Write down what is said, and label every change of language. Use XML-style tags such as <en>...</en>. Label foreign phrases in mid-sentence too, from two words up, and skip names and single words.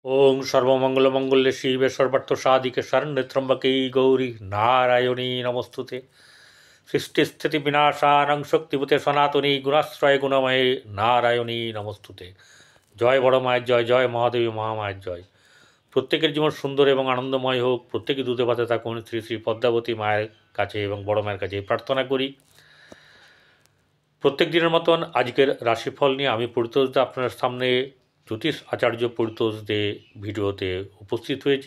<sa>ওং সর্বমঙ্গলমঙ্গলে শিবে সর্বার্থ সাধিকে শরণ্যে ত্র্যম্বকে গৌরী নারায়ণী নমস্তুতে। সৃষ্টিস্থিতি বিনাশানং শক্তিভূতে সনাতনী গুণাশ্রয় গুণময়ে নারায়ণী নমস্তুতে।</sa> <bn>জয় বড় মায়ের জয়, জয় মহাদেবী মহামায়ের জয়। প্রত্যেকের জীবন সুন্দর এবং আনন্দময় হোক, প্রত্যেকে দুধে ভাতে থাকুন শ্রী শ্রী পদ্মাবতী মায়ের কাছে এবং বড় মায়ের কাছে প্রার্থনা করি। প্রত্যেক দিনের মতন আজকের রাশিফল নিয়ে আমি পরিতোষ দে আপনার সামনে জ্যোতিষ আচার্য পরিতোষ দে ভিডিওতে উপস্থিত হয়েছি।</bn>